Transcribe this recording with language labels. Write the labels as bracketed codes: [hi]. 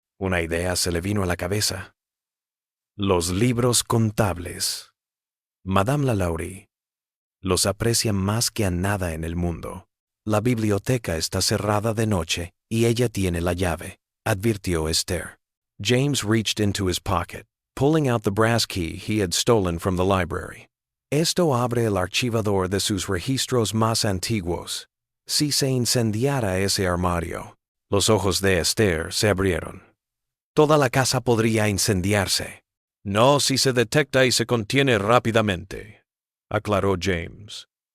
[es] Una idea se le vino a la cabeza. Los libros contables. Madame LaLaurie los aprecia más que a nada en el mundo. La biblioteca está cerrada de noche y ella tiene la llave, advirtió Esther. [en] James reached into his pocket, pulling out the brass key he had stolen from the library. [es] «Esto abre el archivador de sus registros más antiguos. Si se incendiara ese armario». Los ojos de Esther se abrieron. «Toda la casa podría incendiarse». «No si se detecta y se contiene rápidamente», aclaró James.